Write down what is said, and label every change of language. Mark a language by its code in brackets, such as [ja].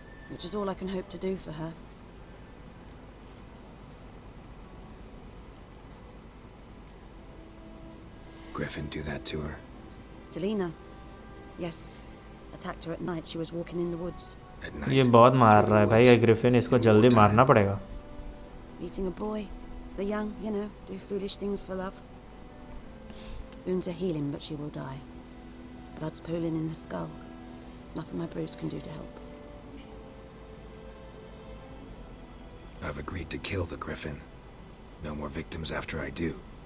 [en] Which is all I can hope to do for her. Griffin do that to her? Delina. Yes. Attacked her at night. She was walking in the woods. At night? [hi] ये बहुत मार रहा है भाई Griffin, इसको जल्दी मारना पड़ेगा। [en] Meeting a boy. The young, you know, do foolish things for love. Wounds are healing, but she will die. Blood's pooling in her skull. Nothing my bruise can do to help. I've agreed to kill the Griffin. No more victims after I do.